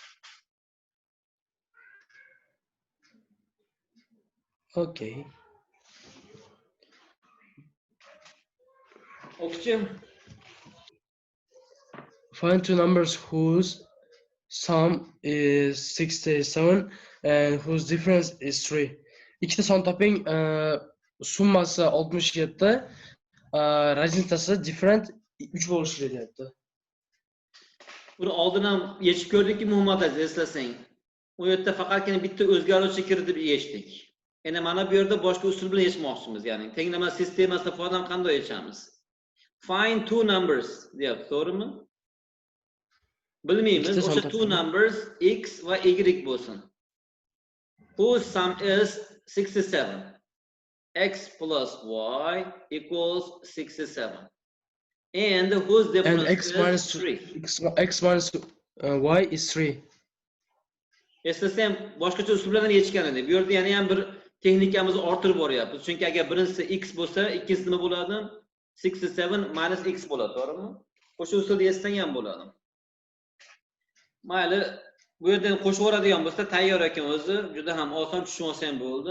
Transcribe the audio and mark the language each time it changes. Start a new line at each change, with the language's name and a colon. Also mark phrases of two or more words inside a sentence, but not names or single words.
English: Okay. Okay. Find two numbers whose sum is 67 and whose difference is 3.
Uzbek: İkisi son toping summasi 67, razintasi different 3 bo'lishi deyapti. Buni oldin ham yechib ko'rdikki, M.Aziz, eslasang. U yerda faqatgina bitta o'zgaruvchi kiritib yechdik. Endi mana bu yerda boshqa usul bilan yechmoqchimiz, ya'ni tenglama sistemasidan foydalanib qanday yechamiz?
English: Find two numbers
Uzbek: deyapti, to'g'rimi? Bilmaymiz, o'sha
English: two numbers
Uzbek: x va y bo'lsin.
English: Whose sum is 67. X plus y equals 67. And whose difference is 3? X minus y is 3.
Uzbek: Eslasam, boshqacha usul bilan yechgan edik. Bu yerda yana ham bir texnikamizni orttirib boryapmiz. Chunki agar birinchisi x bo'lsa, ikkinchisi nima bo'ladi? 67 minus x bo'ladi, to'g'rimi? O'sha usulda yechsang ham bo'ladi. Mayli, bu yerdan qo'shib o'radigan bo'lsa, tayyor ekan o'zi, juda ham oson tushunib olsa ham bo'ldi.